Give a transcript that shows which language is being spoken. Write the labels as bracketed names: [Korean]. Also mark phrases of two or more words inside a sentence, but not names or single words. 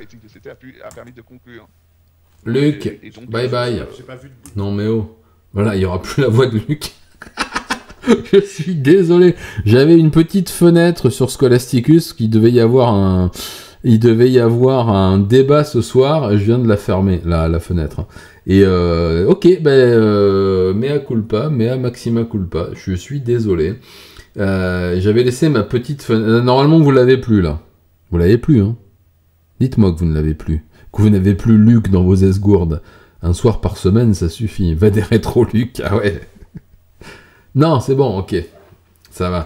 [English] Luc, bye bye. [French] Non mais oh. Voilà, il n'y aura plus la voix de Luc. Je suis désolé. J'avais une petite fenêtre sur Scholasticus qui devait y avoir un... Il devait y avoir un débat ce soir, je viens de la fermer, la fenêtre. [Latin] Et ok, mea culpa, mea maxima culpa, [French] je suis désolé. J'avais laissé ma petite fenêtre. Normalement, vous l'avez plus, là. Vous l'avez plus, hein. Dites-moi que vous ne l'avez plus. Que vous n'avez plus Luc dans vos esgourdes. Un soir par semaine, ça suffit. Va des rétro Luc, ah ouais. Non, c'est bon, ok. Ça va.